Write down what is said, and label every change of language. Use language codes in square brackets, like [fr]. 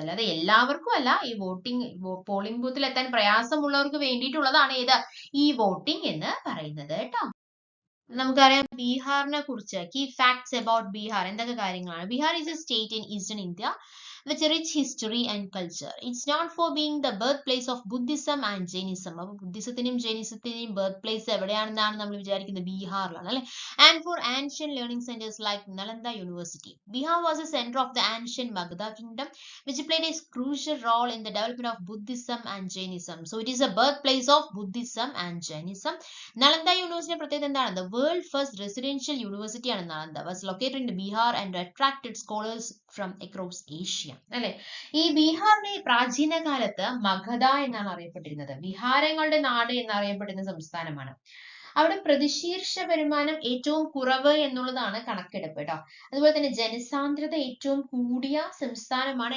[ml] അല്ലാതെ എല്ലാവർക്കും അല്ല. ഈ പോളിംഗ് ബൂത്തിൽ എത്താൻ പ്രയാസമുള്ളവർക്ക് വേണ്ടിയിട്ടുള്ളതാണ് ഈ വോട്ടിംഗ് എന്ന് പറയുന്നത് കേട്ടോ. നമുക്കറിയാം ബീഹാറിനെ കുറിച്ച് [en] key facts about Bihar [ml] എന്തൊക്കെ കാര്യങ്ങളാണ്. [en] Bihar is a state in eastern India with a rich history and culture. It's known for being the birthplace of Buddhism and Jainism. [ml] അപ്പോൾ ബുദ്ധിസത്തിന്റെയും ജൈനിസത്തിന്റെയും ബർത്ത് പ്ലേസ് എവിടെയാണെന്നാണ് നമ്മൾ വിചാരിക്കുന്നത്? ബീഹാറിലാണ് അല്ലെ. [en] And for ancient learning centers like Nalanda University. Bihar was a center of the ancient Magadha kingdom, which played a crucial role in the development of Buddhism and Jainism. So it is a birthplace of Buddhism and Jainism. [ml] Nalanda University പ്രത്യേകത എന്താണ്? [en] The world first residential university ആണ് Nalanda. Was located in Bihar and attracted scholars from across Asia. [ml] അല്ലെ, ഈ ബീഹാറിനെ പ്രാചീന കാലത്ത് മഗധ എന്നാണ് അറിയപ്പെട്ടിരുന്നത്. വിഹാരങ്ങളുടെ നാട് എന്നറിയപ്പെടുന്ന സംസ്ഥാനമാണ്. അവിടെ പ്രതിശീർഷ വരുമാനം ഏറ്റവും കുറവ് എന്നുള്ളതാണ് കണക്കെടുപ്പ് കേട്ടോ. അതുപോലെ തന്നെ ജനസാന്ദ്രത ഏറ്റവും കൂടിയ സംസ്ഥാനമാണ്.